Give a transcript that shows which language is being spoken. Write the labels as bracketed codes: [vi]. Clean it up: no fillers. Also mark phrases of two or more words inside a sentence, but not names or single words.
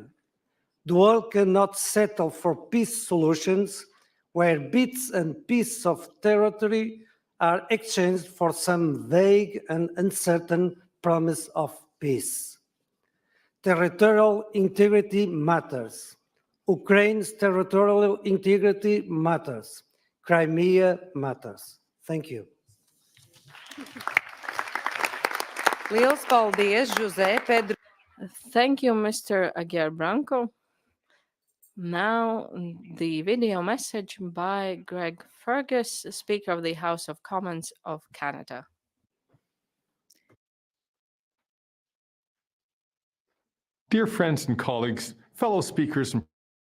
[en] The world cannot settle for peace solutions where bits and pieces of territory are exchanged for some vague and uncertain promise of peace. Territorial integrity matters. Ukraine's territorial integrity matters. Crimea matters. Thank you. [lv] Liels paldies, José Pedro. [en] Thank you, Mr. Aguiar Branco. Now, the video message by Greg Fergus, Speaker of the House of Commons of Canada. Dear friends and colleagues, fellow speakers and